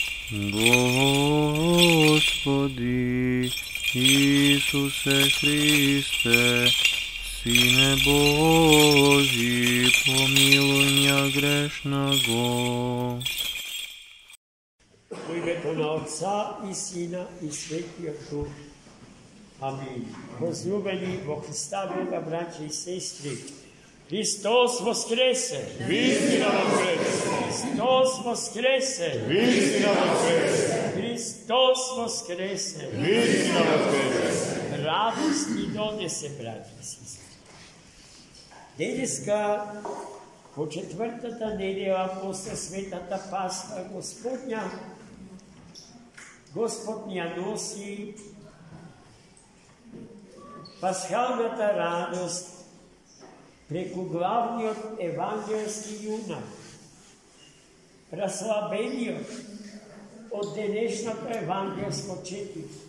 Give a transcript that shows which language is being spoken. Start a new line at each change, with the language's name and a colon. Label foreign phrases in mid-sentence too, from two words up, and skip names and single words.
Ukrainian: Господи Ісусе Христе, Сине Божий, помилуй меня грешного. У ім'я Отця і Сина і Святого Духа. Амінь. Возлюблені во Христа Бога, браті і сестри, Христос воскресе! Вістина воскресе! Христос воскресе! Вістина воскресе! Христос воскресе! Вістина воскресе! Радості донесе, браті і сестри.
Macedonian: Денеска по четвъртата неделя после Светата Пасха Господня, Господ ни я носи пасхалната радост преку главниот евангелски юнак, разслабениот од денешното евангелско четиво.